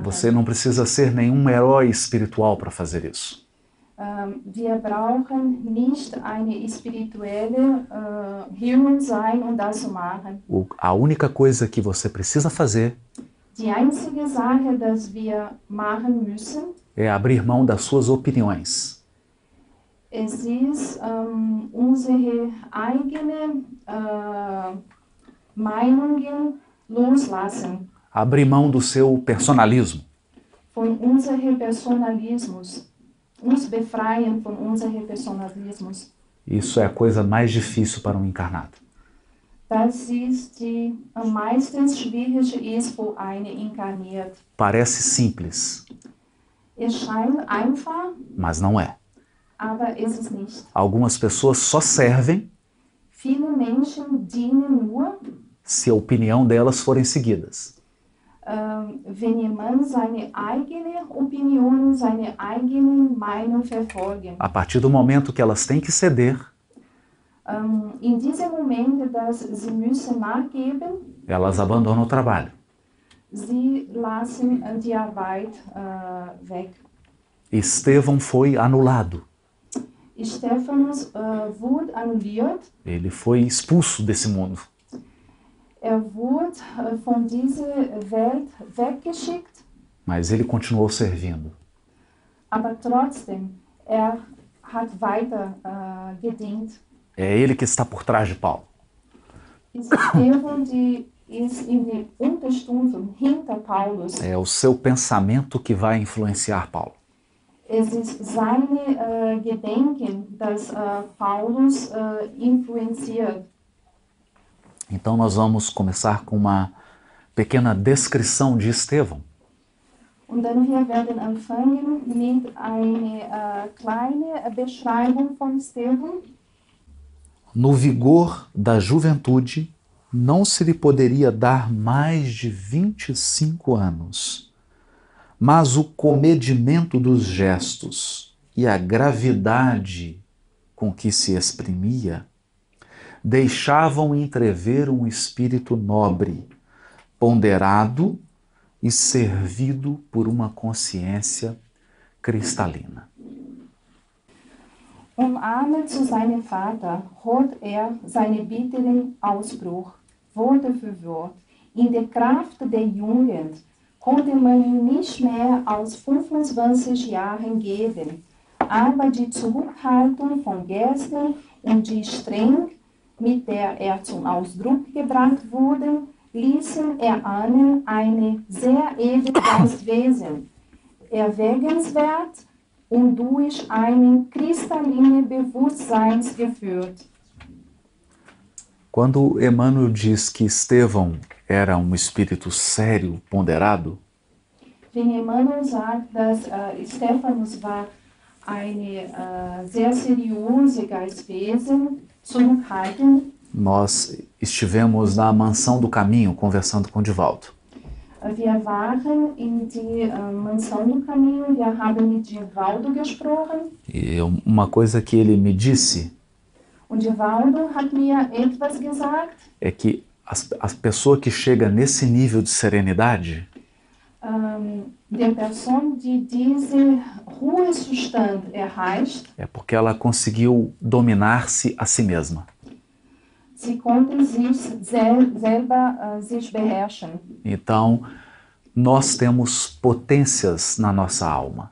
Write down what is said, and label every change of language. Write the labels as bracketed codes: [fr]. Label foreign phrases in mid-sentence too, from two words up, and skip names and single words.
[pt] Você não precisa ser nenhum herói espiritual para fazer isso. [de] Wir brauchen nicht eine spirituelle Human sein, das zu machen. [pt] A única coisa que você precisa fazer [de] Die einzige Sache, dass wir machen müssen, [pt] é abrir mão das suas opiniões. [de] es ist unsere eigene Meinungen loslassen, [pt] Abrir mão do seu personalismo. [de] von unserem Personalismus, uns befreien von unserem Personalismus. [pt] Isso é a coisa mais difícil para um encarnado. [de] Das ist die am meisten schwierige ist für eine inkarniert. [pt] Parece simples, [de] Es scheint einfach, [pt] mas não é. [de] aber es ist nicht. [pt] Algumas pessoas só servem [de] Viele Menschen dienen nur, [pt] se a opinião delas forem seguidas. [de] wenn jemand seine eigene Opinion, seine eigene Meinung verfolgen. [pt] A partir do momento que elas têm que ceder, [de] In diesem Moment, dass sie müssen nachgeben, [pt] elas abandonam o trabalho. [de] sie lassen die Arbeit weg. [pt] Estevão foi anulado. [de] Stephanus wurde annulliert. [pt] Ele foi expulso desse mundo. [de] Wurde von dieser Welt weggeschickt, [pt] Mas ele continuou servindo. [de] aber trotzdem, hat weiter gedient. [pt] É ele que está por trás de Paulo. [de] Stephan, die ist in der Unterstützung hinter Paulus. [pt] É o seu pensamento que vai influenciar Paulo. [de] Es ist seine Gedenken, das Paulus influenciert. [pt] Então nós vamos começar com uma pequena descrição de Estevão. [de] Und dann wir werden anfangen mit einer kleinen Beschreibung von Stephan. [pt] No vigor da juventude, não se lhe poderia dar mais de 25 anos, mas o comedimento dos gestos e a gravidade com que se exprimia deixavam entrever um espírito nobre, ponderado e servido por uma consciência cristalina. [de] Umarmet zu seinem Vater, holt seine bitteren Ausbruch, Wort für Wort. In der Kraft der Jugend konnte man ihm nicht mehr als 25 Jahren geben, aber die Zurückhaltung von gestern und die Strenge, mit der zum Ausdruck gebracht wurde, ließen erahnen eine sehr edle Geistwesen. erwägenswert und durch ein kristallines Bewusstsein geführt. [pt] Quando Emmanuel diz que Estevão era um espírito sério, ponderado, [de] Wenn Emmanuel sagt, dass Stephanus war eine sehr seriöse Geistwesen, zurückhaltend. [pt] nós estivemos na Mansão do Caminho conversando com Divaldo. [de] Wir waren in die Mansão do Caminho, wir haben mit Divaldo gesprochen. [pt] E uma coisa que ele me disse [de] Und Divaldo hat mir etwas gesagt, [pt] é que a pessoa que chega nesse nível de serenidade, [de] der Person, die diese Ruhezustand erreicht, [pt] é porque ela conseguiu dominar-se a si mesma. [de] sie konnte sich selber sich beherrschen. [pt] Então, nós temos potências na nossa alma.